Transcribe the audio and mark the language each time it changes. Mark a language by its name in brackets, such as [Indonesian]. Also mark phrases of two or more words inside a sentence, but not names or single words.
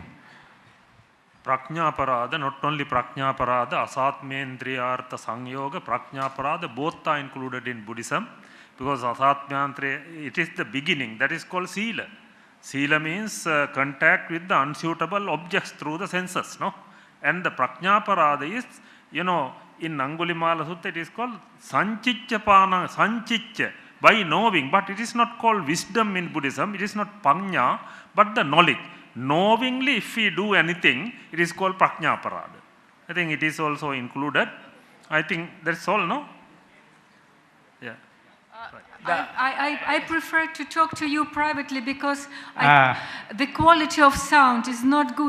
[Sanskrit] Prajnaparada, [English] not only [Sanskrit] Prajnaparada, Asatmendriyartha Sangyoga, Prajnaparada, [English] both are included in Buddhism. because asatmyantre, it is the beginning, that is called sila. Sila means contact with the unsuitable objects through the senses, no? And the prajnaparada is, you know, in Angulimala Sutta it is called [Pali] sanchicca pana, sanchicca, [English] by knowing, but it is not called wisdom in Buddhism, it is not panya, but the knowledge. Knowingly, if we do anything, it is called prajnaparada. I think it is also included. I think that's all, no? Yeah. I prefer to talk to you privately because the quality of sound is not good.